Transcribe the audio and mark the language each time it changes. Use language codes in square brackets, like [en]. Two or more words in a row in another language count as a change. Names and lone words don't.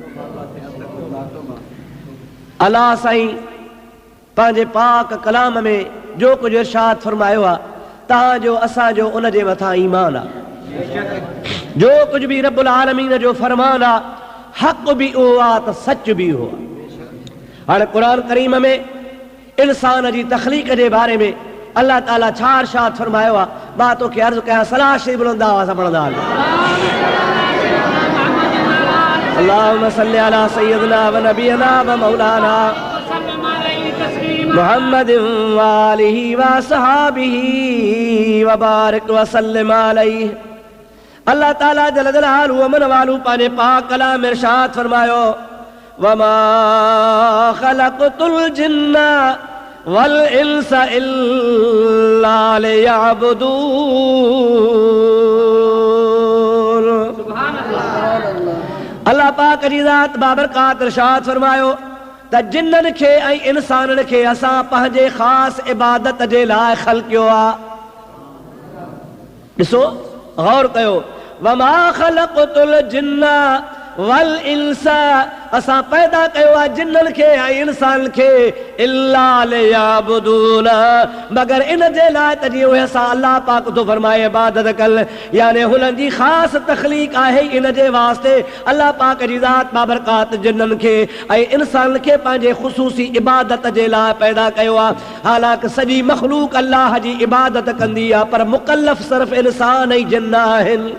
[sd] अल्लाह साईं पंहिंजे पाक कलाम में जो कुझु इरशाद फरमायो आहे, तव्हांजो असांजो उन जे मथां ईमान आहे। जो कुझु बि [ar] رب العالمين [sd] जो फरमान आहे, हक़ बि उहो आहे त सच बि उहो आहे। हाणे क़ुरान करीम में इंसान जी तख़लीक़ जे बारे में अल्लाह ताला छा इरशाद फरमायो आहे, मां तोखे अर्ज़ु कयां, सलाह शरीफ़ बुलंद आवाज़ सां पढ़ंदा [ar] اللهم صل على سيدنا ونبينا ومولانا محمد وآله وصحبه وبارك وسلم عليه. [sd] अल्लाह ताला [ar] جل جلاله [sd] अमन वालू पंहिंजे पाक कलाम में इरशाद फरमायो, [ar] وما خلقت الجن والإنس إلا ليعبدون. [sd] अल्लाह पाक जी ज़ात बाबरकात इरशाद फरमायो त जिन्ननि खे ऐं इंसाननि खे असां पंहिंजे ख़ासि इबादत जे लाइ ख़लक़ियो आहे। ॾिसो, गौर कयो, [ar] وما خلقت الجن والإنس, [sd] असां पैदा कयो आहे जिन्ननि खे ऐं इंसान खे, [ar] إلا ليعبدون, [sd] मगर इन जे लाइ त जीअं उहे असां अल्लाह पाक थो फरमाए इबादत कनि, यानी हुननि जी ख़ासि तख़लीक़ आहे। इन जे वास्ते अल्लाह पाक जी ज़ात बाबरकात जिन्ननि खे ऐं इंसान खे पंहिंजे ख़ुसूसी इबादत जे लाइ पैदा कयो आहे। हालांकि सॼी मख़लूक अल्लाह जी इबादत कंदी आहे, पर मुकल्लफ़ सिर्फ़ इंसान ऐं जिन्न आहिनि।